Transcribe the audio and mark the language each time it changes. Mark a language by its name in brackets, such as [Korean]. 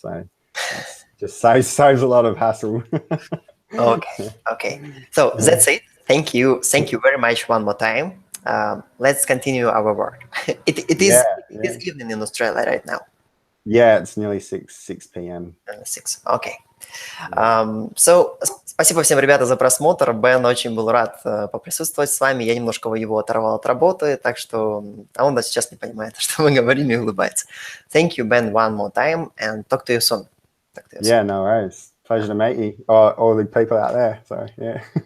[English] So it's just saves a lot of hassle. Okay. So that's it. Thank you very much one more time. Let's continue our work. It is evening in Australia right now. Yeah, it's nearly 6 p.m. 6. Okay. [Russian] So, спасибо всем, ребята, за просмотр. Бен очень был рад поприсутствовать с вами. Я немножко его оторвал от работы, так что он даже сейчас не понимает, что мы говорим, и улыбается. [English] Thank you, Ben, one more time, and talk to you soon. Yeah, no worries. Pleasure to meet you, all the people out there. So, yeah.